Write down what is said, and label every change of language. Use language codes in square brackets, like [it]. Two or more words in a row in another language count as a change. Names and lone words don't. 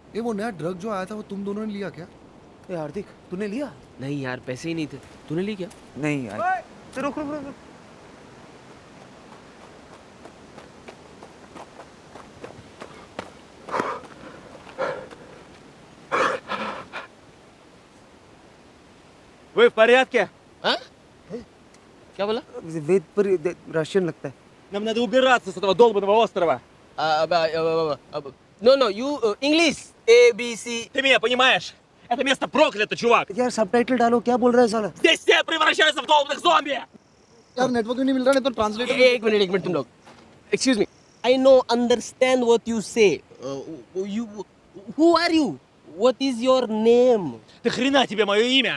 [hi] ये वो नया ड्रग जो आया था वो तुम दोनों ने लिया क्या? ए हार्दिक, तूने लिया? नहीं यार, पैसे ही नहीं थे। तूने ली क्या? नहीं यार। तो रुक रुक रुक। [ru] Вы в порядке? [hi] हाँ? क्या बोला? वेद पर रशियन लगता है। [ru] Нам надо убираться с этого долбанного острова. [en] No, you English A B C. [ru] Ты меня понимаешь? Это место проклято, чувак. [hi] यार सबटाइटल डालो, क्या बोल रहा है साला? [ru] Здесь все превращаются в долбанных зомби. [hi] यार नेटवर्क नहीं मिल रहा, नहीं तो ट्रांसलेटर। एक मिनट तुम लोग। [en] Excuse me. I know, understand what you say. Who are you? What is your name? [ru] Ты хрена тебе мое имя?